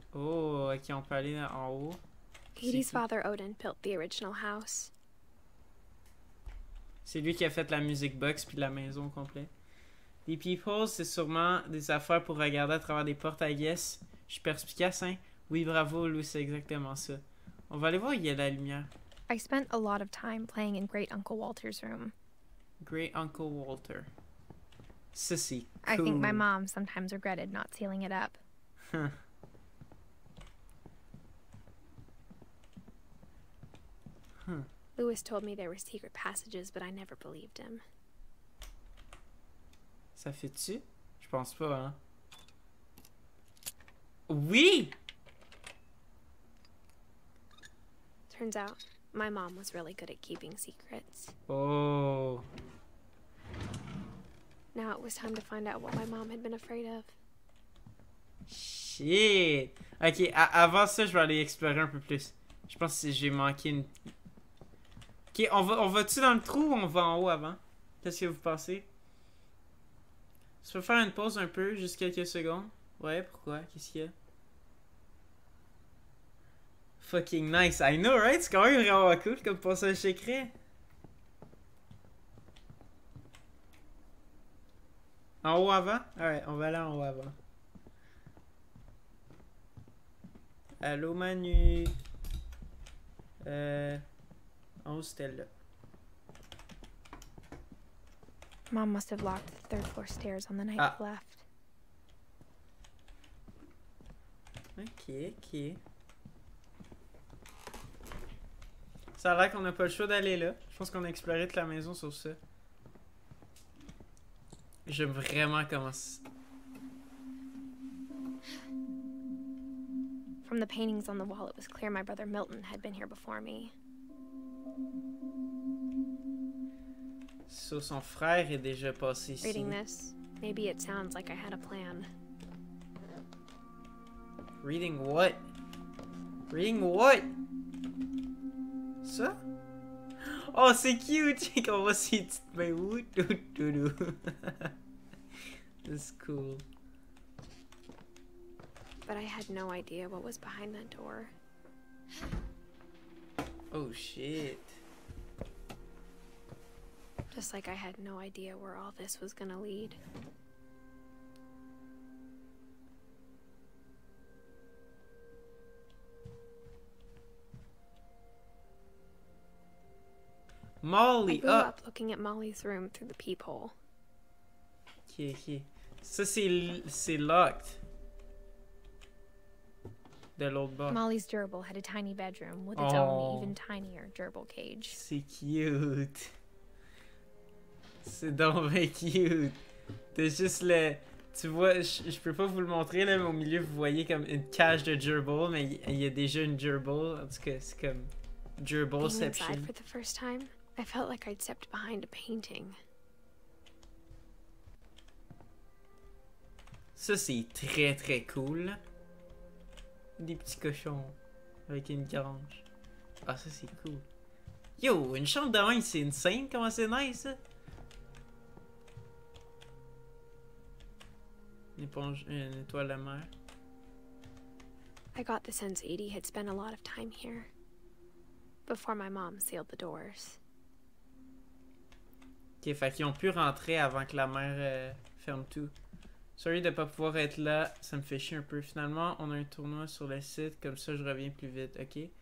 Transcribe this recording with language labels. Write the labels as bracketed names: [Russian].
[French] Oh, ok, on peut aller en haut. [English] Edie's father Odin built the original house. [French] C'est lui qui a fait la music box puis la maison au complet. Les peepholes, c'est sûrement des affaires pour regarder à travers des portes, [English] I guess. [French] Je suis perspicace, hein? Oui, bravo, Lou, c'est exactement ça. On va aller voir où il y a la lumière. [English] I spent a lot of time playing in Great Uncle Walter's room. [French] Great Uncle Walter. Ça, c'est cool. [English] I think my mom sometimes regretted not sealing it up. Huh. Huh. Lewis told me there were secret passages, but I never believed him. [French] Ça fait-tu? Je pense pas, hein? Oui! [English] Turns out, my mom was really good at keeping secrets. Oh. Now it was time to find out what my mom had been afraid of. Shit! [French] Ok, avant ça, je vais aller explorer un peu plus. Je pense que j'ai manqué une... Ok, on va-tu dans le trou ou on va en haut avant? Qu'est-ce que vous pensez? Tu peux faire une pause un peu, juste quelques secondes? Ouais, pourquoi? Qu'est-ce qu'il y a? [English] Fucking nice, I know, right? [French] C'est quand même vraiment cool comme passage secret. En haut avant? Alright, on va aller en haut avant. Allô Manu? En haut c'était là. [English] Mom must have locked the third floor stairs on the night we left. Ok, ok. [French] Ça a l'air qu'on n'a pas le choix d'aller là. Je pense qu'on a exploré toute la maison sur ça. J'aime vraiment comment... [English] From the paintings on the wall, it was clear my brother Milton had been here before me. [French] So, son frère est déjà passé ici. [English] Reading this, maybe it sounds like I had a plan. Reading what? Reading what? [French] Ça? Oh, c'est cute! On voit ses petites mains. [English] That's cool. But I had no idea what was behind that door. Oh, shit. Just like I had no idea where all this was gonna lead. Molly, I grew up looking at Molly's room through the peephole. [French] Ok, ok. Ça, c'est locked. De l'autre bord. [English] Molly's gerbil had a tiny bedroom with its own even tinier gerbil cage. [French] C'est cute. C'est donc bien cute. T'as juste le... Tu vois, je peux pas vous le montrer là, mais au milieu vous voyez comme une cage de gerbil, mais il y a déjà une gerbil. En tout cas, c'est comme [English] Being gerbilception. inside for the first time, I felt like I'd stepped behind a painting. [French] Ça c'est très très cool. Des petits cochons avec une grange. Ah ça c'est cool. Yo, une chambre de bain c'est insane, comment c'est nice ça. Une étoile à mer. [English] I got the sense Edie had spent a lot of time here before my mom sealed the doors. [French] Ok, fait qu'ils ont pu rentrer avant que la mère ferme tout. Sorry de pas pouvoir être là, ça me fait chier un peu. Finalement, on a un tournoi sur le site, comme ça je reviens plus vite, ok?